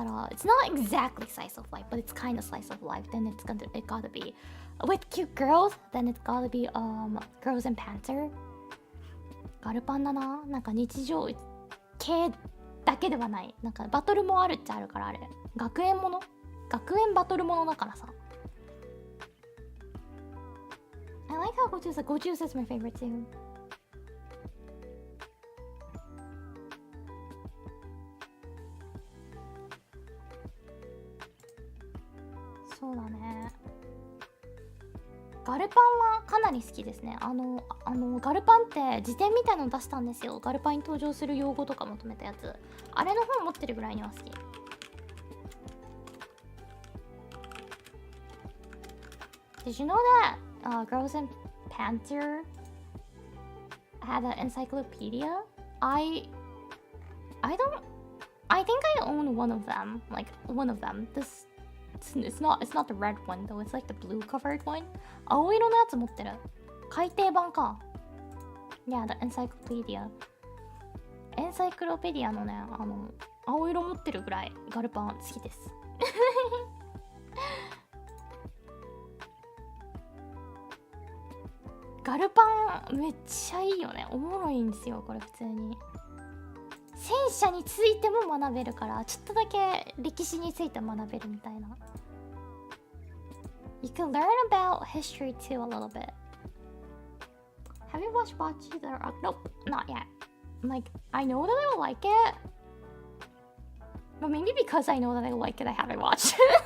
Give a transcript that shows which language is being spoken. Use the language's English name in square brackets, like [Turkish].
[English] It's not exactly slice of life, but it's kind of slice of life. Then it gotta be with cute girls, then it's gotta be Girls in Panther. [Japanese] ガルパンだな。なんか日常系だけではない。なんかバトルもあるっちゃあるからあれ。学園バトルものだからさ。 [English] I like how Goju's is my favorite too. [Japanese] そうだね。ガルパンはかなり好きですね。ガルパンって辞典みたいの出したんですよ。ガルパンに登場する用語とかまとめたやつ。あれの本持ってるぐらいには好き。 [English] Did you know that Girls in Panther had an encyclopedia? I think I own one of them. Like one of them. It's not the red one though. It's like the blue covered one. [Japanese] 青色のやつ持ってる。改訂版か。 [English] Yeah, the encyclopedia. [Japanese] エンサイクロペディアのね、青色持ってるぐらいガルパン好きです。ガルパンめっちゃいいよね。おもろいんですよこれ普通に。戦車についても学べるからちょっとだけ歴史について学べるみたいな。 [English] You can learn about history too a little bit. Have you watched Bocce the Rock? Nope, not yet. Like, I know that I will like it, but maybe because I know that I like it, I haven't watched.